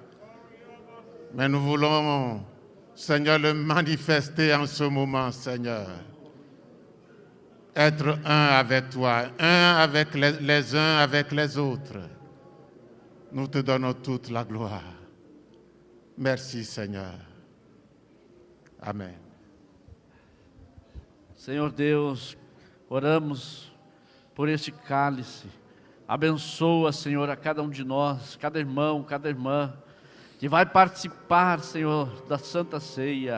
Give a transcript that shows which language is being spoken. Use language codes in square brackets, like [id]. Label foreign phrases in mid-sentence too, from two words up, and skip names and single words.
[fr] Mais nous voulons, Seigneur, le manifester en ce moment, Seigneur. Être un avec toi, un avec les uns avec les autres. Nous te donnons toute la gloire. Merci, Seigneur. [pt] Amém. Senhor Deus, oramos por este cálice. Abençoa, Senhor, a cada um de nós, cada irmão, cada irmã, que vai participar, Senhor, da Santa Ceia.